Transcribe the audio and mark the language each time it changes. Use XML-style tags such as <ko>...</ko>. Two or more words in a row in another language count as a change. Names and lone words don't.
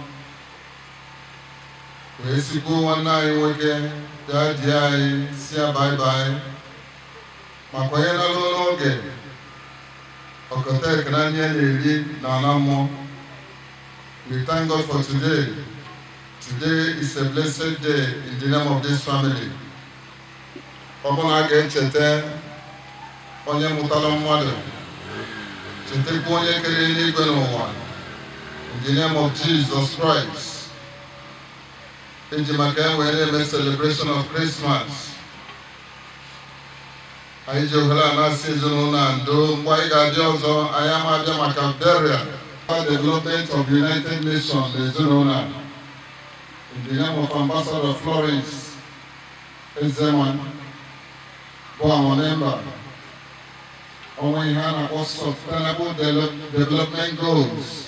<ig>wee sikwuo nwanne anyị nwoke bịa di anyị si ya bye-bye maka onye nọrụ n'oge ọkọta ekene anyị na-eri na ala mmụọ.</ig> <en>We thank God for today. Today is a blessed day in the name of this family.</en> <ig>Ọbụna ga-echeta onye mụtara mmadụ, chetakwa onye kere eluigwe n'ụwa.</ig> <en>In the name of Jesus Christ.</en> <ig>Eji maka enwe na-eme</ig> <en>celebration of Christmas.</en> <ig>Anyị ji ohere a na-asị ezinụlọ na ndo mgbe anyị ga-abịa ọzọ anyị ama abịa maka burial.</ig> <en>Development of the United Nations Ezema, in the name of Ambassador Florence Ezema, who are member of Sustainable Development Goals.</en>